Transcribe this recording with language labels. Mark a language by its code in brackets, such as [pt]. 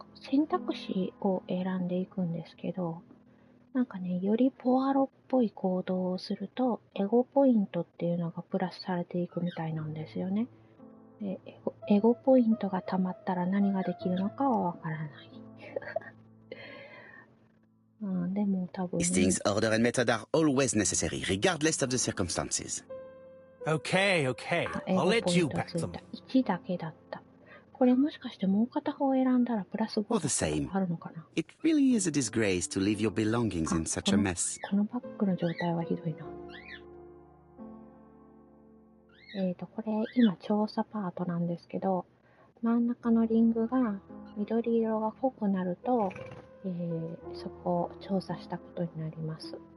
[ja] 選択肢を選んでいくんですけど、なんかね、よりポアロっぽい行動をすると、エゴポイントっていうのがプラスされていくみたいなんですよね。で、エゴポイントが溜まったら何ができるのかはわからない。でも多分、 [en] Hastings' order and method are always necessary, regardless of the circumstances. Okay. I'll let you pack them. [ja] 1だけだった。これもしかしてもう片方選んだらプラス5あるのかな。 [en] It really is a disgrace to leave your belongings in such a mess. [ja] このバッグの状態はひどいな。これ今調査パートなんですけど、真ん中のリングが緑色が濃くなると、そこを調査したことになります。